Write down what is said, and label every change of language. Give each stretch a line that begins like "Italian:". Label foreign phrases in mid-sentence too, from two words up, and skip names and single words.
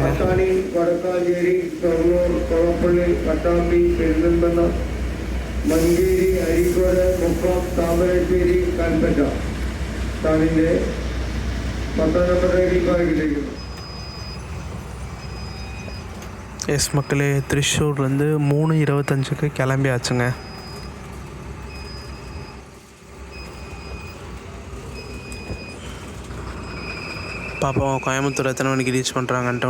Malayalam: വടക്കാഞ്ചേരി, ഷൊർണൂർ, കൊളപ്പള്ളി, പട്ടാമ്പി, പെരിന്തൽമണ്ണ, മഞ്ചേരി, അരീക്കോട്, മുക്കം, താമരശ്ശേരി, കൽപ്പറ്റ താനിൻ്റെ 10 നമ്പർ റെയിൽ പാർക്കിലേക്ക്.
Tamil: எஸ் மக்களே, திருச்சூர்லேருந்து 3:25க்கு கிளம்பியாச்சுங்க. பார்ப்போம் கோயம்புத்தூர் எத்தனை மணிக்கு ரீச் பண்ணுறாங்கன்ட்டு.